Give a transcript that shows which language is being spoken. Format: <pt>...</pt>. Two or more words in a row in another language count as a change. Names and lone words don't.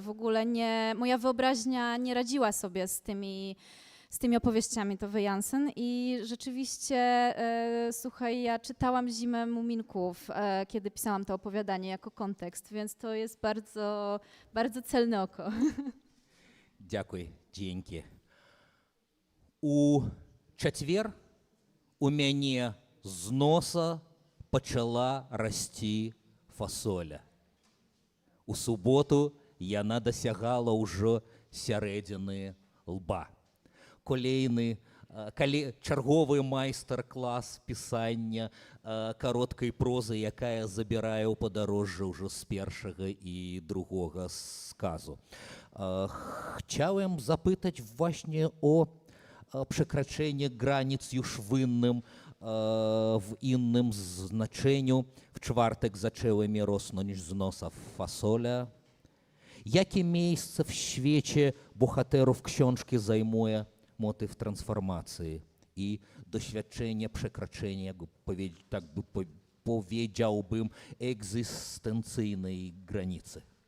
<pl>W ogóle moja wyobraźnia nie radziła sobie z tymi opowieściami Tove Jansson i rzeczywiście, słuchaj, ja czytałam Zimę Muminków, kiedy pisałam to opowiadanie jako kontekst, więc to jest bardzo, bardzo celne oko.</pl> <be>Дякую, dzięki. У четвер у мяне з носа пачала расці фасоля. У суботу яна дасягала ўжо сярэдзіны лба. Чарговы майстар-клас пісання кароткай прозы, якая забірае ў падарожжа ўжо з першага і другога сказу.</be> <pl>Chciałem zapytać właśnie o przekraczanie granic już w innym znaczeniu. W czwartek zaczęły mi rosnąć z nosa fasola. Jakie miejsce w świecie bohaterów książki zajmuje motyw transformacji i doświadczenie przekraczania, tak by powiedziałbym, egzystencyjnej granicy?</pl>